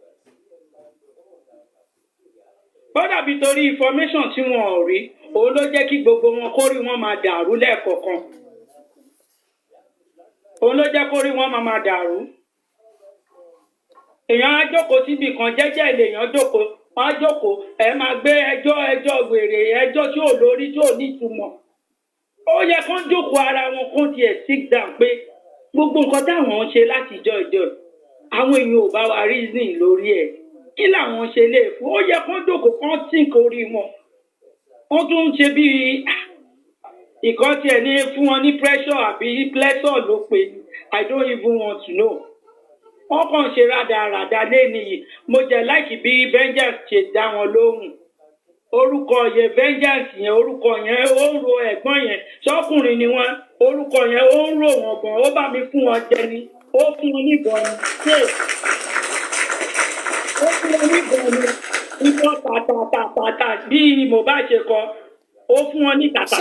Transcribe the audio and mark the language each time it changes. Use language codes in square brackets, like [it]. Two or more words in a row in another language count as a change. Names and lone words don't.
[yo] ó dàbí torí information tí wọn ò rí òun ló jẹ́ kí gbogbo wọn kórí wọn máa dàrú lẹ́ẹ̀kọ̀ọ̀kan òun ló jẹ́ kórí wọn máa dàrú èèyàn á jókòó síbi kan jẹ́jẹ́ èèyàn jókòó wọ́n á jókòó ẹ máa gbé ẹjọ́ wèrè ẹjọ́ tí ò lórí tí ò ní ìtumọ̀ ó yẹ kán jókòó ara wọn kán tiẹ̀ [en] sit down [yo] pé gbogbo nǹkan táwọn ń ṣe láti ìjọ àwọn èèyàn ò bá wa reason lórí ẹ̀ kí làwọn ṣe lè fún ó yẹ kán jókòó kán think orí wọn wọ́n tún ń ṣe bíi ìkan tiẹ̀ ní fún wọn ní pressure àbí pleasure ló pe [en] I don't even want to know. [yo] Wọ́n kàn ṣe rádaràda lẹ́nu yìí mo jẹ́ láìkí bí vengeance ṣe dá wọn lóhùn orúkọ yẹn vengeance yẹn orúkọ yẹn ó ń ro ẹ̀gbọ́n yẹn ṣọ́kùnrin ni wọ́n orúkọ yẹn ó ń ro wọn gan ó bá mi fún wọn jẹ ni ó fún wọn níbọn ni ó fún wọn níbọn ni ìbọn tàtàtàtà bí Mohbad ṣe kọ ó fún wọn ní tàtàtàtà.